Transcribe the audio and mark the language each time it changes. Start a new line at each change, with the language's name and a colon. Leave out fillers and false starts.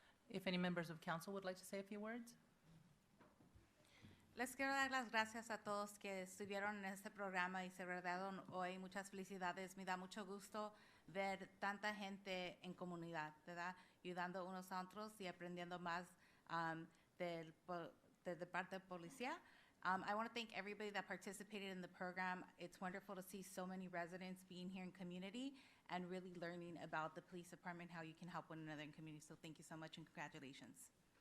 English: If any members of council would like to say a few words?
Spanish: Les quiero dar las gracias a todos que estuvieron en este programa y se graduaron hoy. Muchas felicidades. Me da mucho gusto ver tanta gente en comunidad, ¿verdad? Ayudando unos a otros y aprendiendo más del parte de policía.
English: I want to thank everybody that participated in the program. It's wonderful to see so many residents being here in community and really learning about the police department, how you can help one another in community. So thank you so much and congratulations.